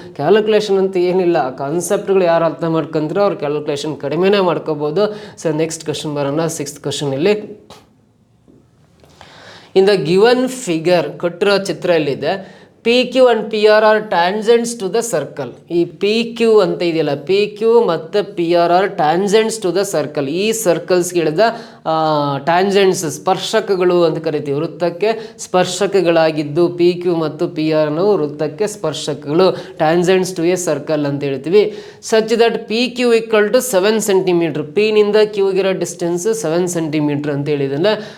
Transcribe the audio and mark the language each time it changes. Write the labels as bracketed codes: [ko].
[kn] Calculation ಅಂತ ಏನಿಲ್ಲ, ಕಾನ್ಸೆಪ್ಟ್ಗಳು ಯಾರು ಅರ್ಥ ಮಾಡ್ಕೊಂಡ್ರೆ ಅವ್ರು ಕ್ಯಾಲ್ಕುಲೇಷನ್ ಕಡಿಮೆನೇ ಮಾಡ್ಕೋಬೋದು. [en] So next question ಬರೋಣ. 6th question ಇಲ್ಲಿ in the given figure [kn] ಕೊಟ್ಟಿರೋ ಚಿತ್ರ ಎಲ್ಲಿದೆ, [en] PQ and PR are tangents to the circle. [kn] ಈ PQ ಅಂತ ಇದೆಯಲ್ಲ, [en] PQ ಮತ್ತು PR are tangents to the circle. [kn] ಈ ಸರ್ಕಲ್ಸ್ಗಳಿದ ಟ್ಯಾಂಜೆಂಟ್ಸ್ ಸ್ಪರ್ಶಕಗಳು ಅಂತ ಕರಿತೀವಿ. ವೃತ್ತಕ್ಕೆ ಸ್ಪರ್ಶಕಗಳಾಗಿದ್ದು PQ ಮತ್ತು PR ನಾವು ವೃತ್ತಕ್ಕೆ ಸ್ಪರ್ಶಕಗಳು, [en] tangents to a circle [kn] ಅಂತ ಹೇಳ್ತೀವಿ. [en] such that [kn] PQ = 7 centimetre. P ನಿಂದ Qಗಿರೋ ಡಿಸ್ಟೆನ್ಸ್ 7 ಸೆಂಟಿಮೀಟ್ರ್ ಅಂತ ಹೇಳಿದಲ್ಲ.